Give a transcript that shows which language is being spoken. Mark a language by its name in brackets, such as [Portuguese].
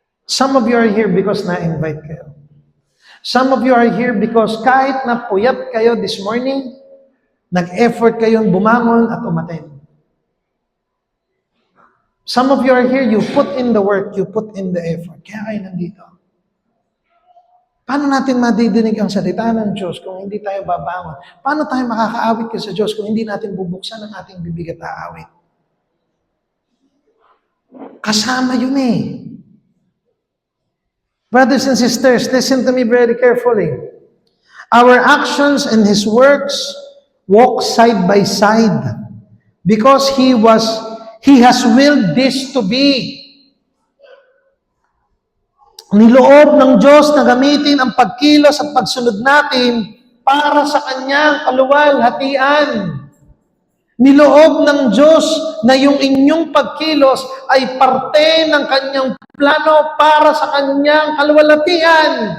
[English] Some of you are here because [Filipino] na-invite kayo. [English] Some of you are here because [Filipino] kahit na puyat kayo [English] this morning, [Filipino] nag-effort kayong bumangon at umattend. [English] Some of you are here, you put in the work, you put in the effort. [Filipino] Kaya kayo nandito. Paano natin madidinig ang salita ng Diyos kung hindi tayo babangon? Paano tayo makakaawit ka sa Diyos kung hindi natin bubuksan ang ating bibig at aawit? Kasama yun eh. [English] Brothers and sisters, listen to me very carefully. Our actions and His works walk side by side because He has willed this to be. [Filipino] Niloob ng Diyos na gamitin ang pagkilos at pagsunod natin para sa Kanyang kaluwalhatian. Niloob ng Diyos na yung inyong pagkilos ay parte ng Kanyang plano para sa Kanyang kaluwalhatian.